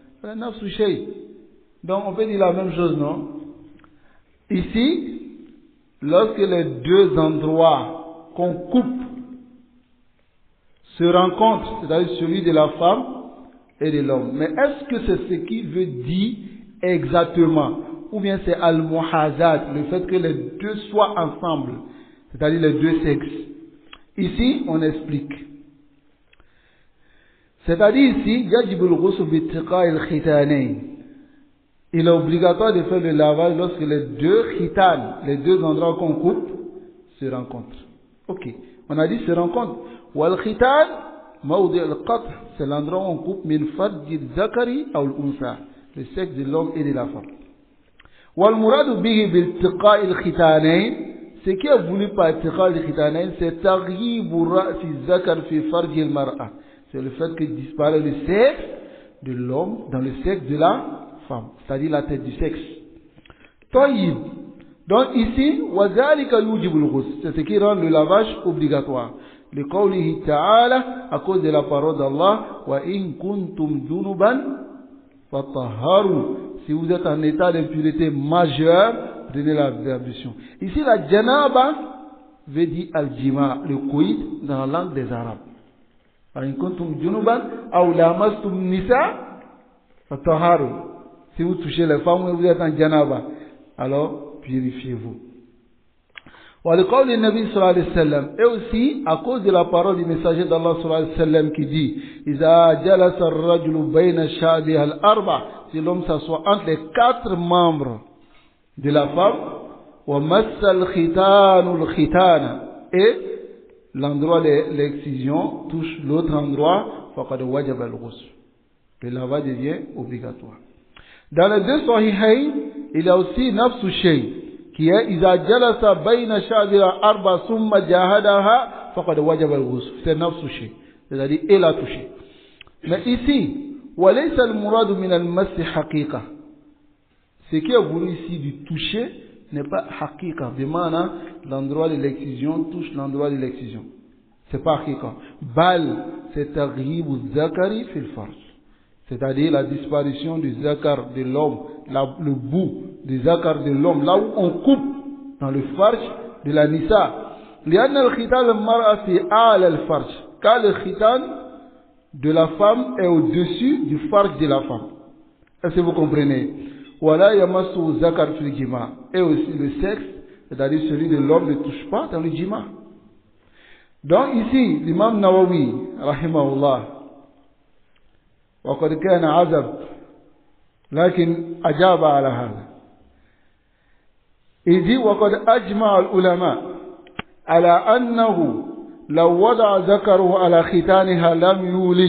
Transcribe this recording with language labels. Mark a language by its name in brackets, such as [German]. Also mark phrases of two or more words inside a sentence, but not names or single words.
[French] Donc on peut dire la même chose, non? Ici, lorsque les deux endroits qu'on coupe se rencontrent, c'est-à-dire celui de la femme et de l'homme. Mais est-ce que c'est ce qui veut dire exactement? Ou bien c'est al-muhazat, le fait que les deux soient ensemble, c'est-à-dire les deux sexes. Ici, on explique. C'est-à-dire ici, [Arabic] يجب الغسل بالتقاء الختانين. [French] Il est obligatoire de faire le lavage lorsque les deux khitan, les deux endroits qu'on coupe, se rencontrent. Ok. On a dit se rencontrent. [Arabic] والختان، موضع القطع', [French] c'est l'endroit où on coupe [Arabic] من فرج ذكر [French] ou l'unsa, le sexe de l'homme et de la femme. [Arabic] والمراد به بالتقاء الختانين, [French] ce qui est voulu par [Arabic] التقاء الختانين, c'est تغيب رأس ذكر في فرج المرأة. [French] C'est le fait que disparaît le sexe de l'homme dans le sexe de la femme, c'est-à-dire la tête du sexe. Taïb. Donc ici, [Arabic] وذلك يوجب الغسل, [French] c'est ce qui rend le lavage obligatoire. Le [Arabic] قوله تعالى, [French] à cause de la parole d'Allah, [Arabic] وإن كنتم جنبا فاطهروا. [French] Si vous êtes en état d'impureté majeure, prenez l'ablution. Ici, la janaba veut dire al-jima, le coït dans la langue des Arabes. [Arabic] وإن كنتم جنبا أو لامستم نساء فاطهروا. [French] Si vous touchez les femmes et vous êtes en janaba, alors purifiez-vous. [Arabic] وَلِقَوْلِ النَّبِي صلى الله عليه وسلم, [French] et aussi à cause de la parole du messager d'Allah [Arabic] صلى الله عليه وسلم [French] qui dit [Arabic] إِذَا جَلَسَ الرَّجُلُ بَيْنَ شَعْبِهَا الْأَرْبَعِ, [French] si l'homme s'assoit entre les quatre membres de la femme, [Arabic] وَمَسَّ الْخِتَانُ الْخِتَانَ, [French] et l'endroit de l'excision touche l'autre endroit, [Arabic] فَقَدْ وَجَبَ الْغُسْلُ, [French] le lavage devient obligatoire. Dans les deux sahihayn, il y a aussi [Arabic] نفس الشيء, [French] qui est [Arabic] إذا جلس بين شعبها أربع ثم جاهدها فقد وجب الغسل. [French] C'est [Arabic] نفس الشيء, [French] c'est-à-dire elle a touché. Mais ici, [Arabic] وليس المراد من المس حقيقة, [French] ce qui est voulu ici du toucher n'est pas haqiqa, de maana l'endroit de l'excision touche l'endroit de l'excision, c'est pas haqiqa. Bal, c'est [Arabic] تغيب ذكر في الفرج, [French] c'est-à-dire la disparition du zakar de l'homme, le bout du zakar de l'homme, là où on coupe dans le farj de la nisa. [Arabic] لأن الختان المرأة في أعلى الفرج, [French] car le khitan de la femme est au-dessus du farj de la femme. Est-ce que vous comprenez? [Arabic] ولا يمس ذكر في الجماع, [French] et aussi le sexe, c'est-à-dire celui de l'homme, ne touche pas dans le jima. Donc ici, l'imam Nawawi, [Arabic] rahimahullah, وقد كان عزب لكن أجاب على هذا. [French] Il dit [Arabic] وقد أجمع العلماء على أنه لو وضع ذكره على ختانها لم يولج.